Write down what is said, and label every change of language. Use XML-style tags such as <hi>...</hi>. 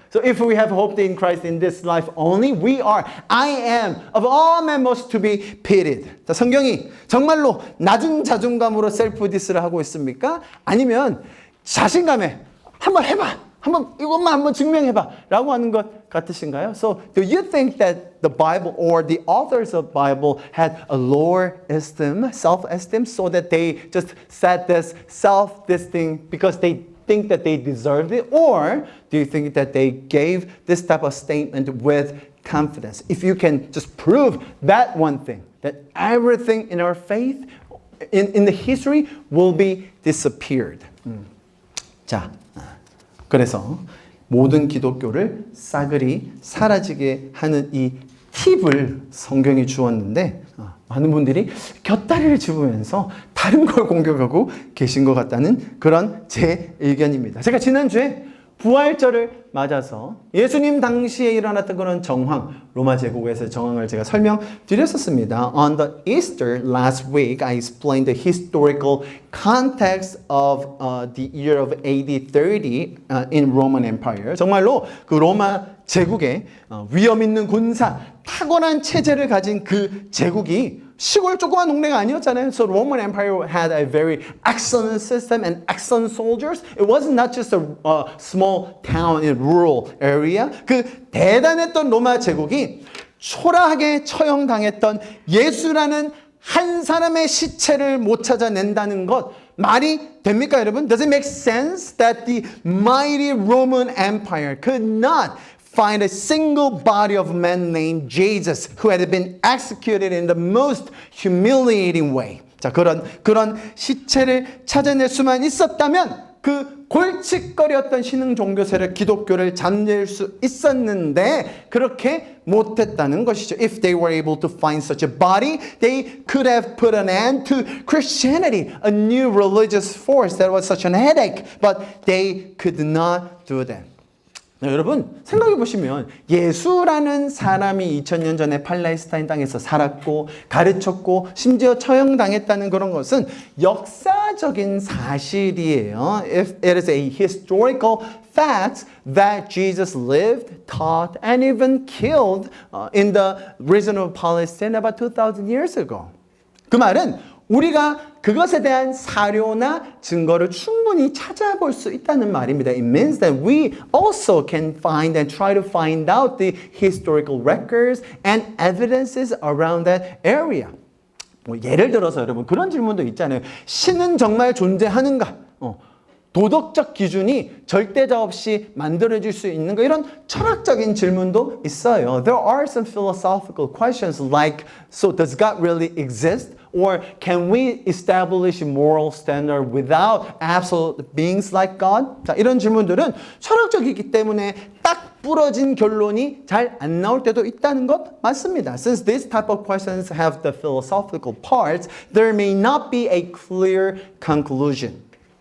<en>So if we have hope in Christ in this life only, I am of all men most to be pitied.</en> <ko>자, 성경이 정말로 낮은 자존감으로 셀프 디스를 하고 있습니까? 아니면 자신감에 한번 해봐. 이것만 한번 증명해봐 라고 하는 것 같으신가요?</ko> <en>So do you think that the Bible or the authors of Bible had a lower esteem, self-esteem, so that they just said this self-disting because they think that they deserved it? Or do you think that they gave this type of statement with confidence? If you can just prove that one thing, that everything in our faith, in the history will be disappeared.</en> <ko>자, 그래서 모든 기독교를 싸그리 사라지게 하는 이 팁을 성경이 주었는데 많은 분들이 곁다리를 짚으면서 다른 걸 공격하고 계신 것 같다는 그런 제 의견입니다. 제가 지난주에 부활절을 맞아서 예수님 당시에 일어났던 그런 정황, 로마 제국에서의 정황을 제가 설명드렸었습니다.</ko> <en>On the Easter last week, I explained the historical context of the year of AD 30 in Roman Empire.</en> <ko>정말로 그 로마 제국의 위험 있는 군사, 탁월한 체제를 가진 그 제국이 시골 조그만 동네가 아니었잖아요.</ko> <en>So Roman Empire had a very excellent system and excellent soldiers. It wasn't not just a small town in rural area.</en> <ko>그 대단했던 로마 제국이 초라하게 처형당했던 예수라는 한 사람의 시체를 못 찾아낸다는 것 말이 됩니까, 여러분?</ko> <en>Does it make sense that the mighty Roman Empire could not find a single body of a man named Jesus who had been executed in the most humiliating way?</en> <ko>자, 그런 시체를 찾아낼 수만 있었다면 그 골칫거리였던 신흥 종교세력 기독교를 잠재울 수 있었는데 그렇게 못했다는 것이죠.</ko> <en>If they were able to find such a body, they could have put an end to Christianity, a new religious force that was such an headache, but they could not do that.</en> <ko>여러분 생각해 보시면 예수라는 사람이 2000년 전에 팔레스타인 땅에서 살았고 가르쳤고 심지어 처형당했다는 그런 것은 역사적인 사실이에요.</ko> <en>If it is a historical fact that Jesus lived, taught, and even killed in the region of Palestine about 2,000 years ago.</en> <ko>그 말은 우리가 그것에 대한 사료나 증거를 충분히 찾아볼 수 있다는 말입니다.</ko> <en>It means that we also can find and try to find out the historical records and evidences around that area.</en> <ko>뭐 예를 들어서 여러분 그런 질문도 있잖아요. 신은 정말 존재하는가? 도덕적 기준이 절대자 없이 만들어질 수 있는 거 이런 철학적인 질문도 있어요.</ko> <en>There are some philosophical questions like, so does God really exist? Or can we establish a moral standard without absolute beings like God?</en> <ko>자, 이런 질문들은 철학적이기 때문에 딱 부러진 결론이 잘 안 나올 때도 있다는 것 맞습니다.</ko> <en>Since these type of questions have the philosophical parts, there may not be a clear conclusion.</en>